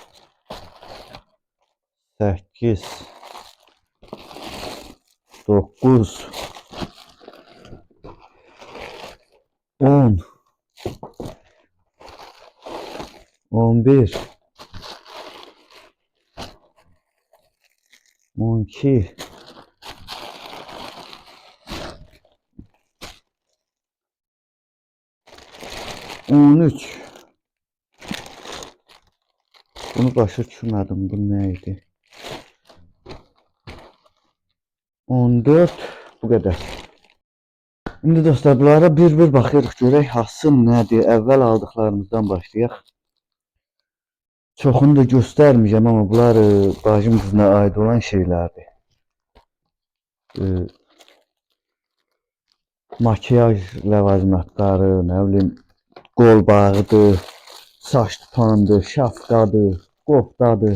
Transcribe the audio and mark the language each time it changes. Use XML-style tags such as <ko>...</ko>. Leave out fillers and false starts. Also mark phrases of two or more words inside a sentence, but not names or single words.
<az>8, 9, 10, 11, 12, 13. Bunu başa düşmədim.</az> <tr>Bu neydi? 14. Bu kadar. Şimdi dostlar bunlara bir bakıyoruz.</tr> <az>Görək hansın nədir? Əvvəl aldıklarımızdan başlayaq. Çoxunu da göstərməyəcəm ama bunlar bacım qızına ait olan şeylərdir. Makyaj ləvazimatları, nə bilim, qol bağıdır, saç tutandır, şapkadır, qoftadır.</az>